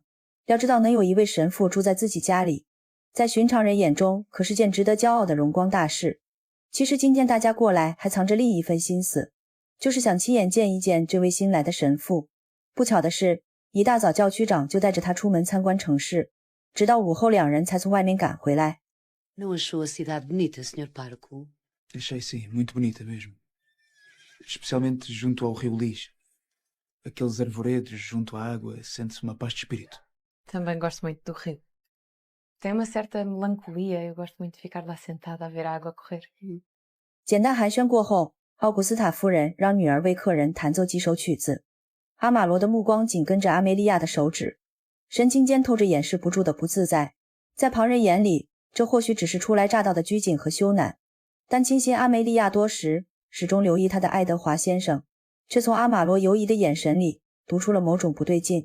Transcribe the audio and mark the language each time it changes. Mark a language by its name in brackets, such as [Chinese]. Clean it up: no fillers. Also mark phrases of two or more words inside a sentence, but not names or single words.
[Chinese] 要知道，能有一位神父住在自己家里，在寻常人眼中可是件值得骄傲的荣光大事。其实今天大家过来还藏着另一份心思，就是想亲眼见一见这位新来的神父。不巧的是，一大早教区长就带着他出门参观城市，直到午后两人才从外面赶回来。 [Portuguese] Não achou a cidade bonita, Sr. Pároco? Achei sim, muito bonita mesmo. Especialmente junto ao rio Lis. Aqueles arvoredos junto à água, sente-se uma paz de espírito. Também gosto muito do rio. Tem uma certa melancolia, eu gosto muito de ficar lá sentada a ver a água correr. [Chinese] 简单寒暄过后，奥古斯塔夫人让女儿为客人弹奏几首曲子。阿马罗的目光紧跟着阿梅利亚的手指，神情间透着掩饰不住的不自在。在旁人眼里，这或许只是初来乍到的拘谨和羞赧，但倾心阿梅利亚多时，始终留意她的爱德华先生，却从阿马罗犹疑的眼神里读出了某种不对劲。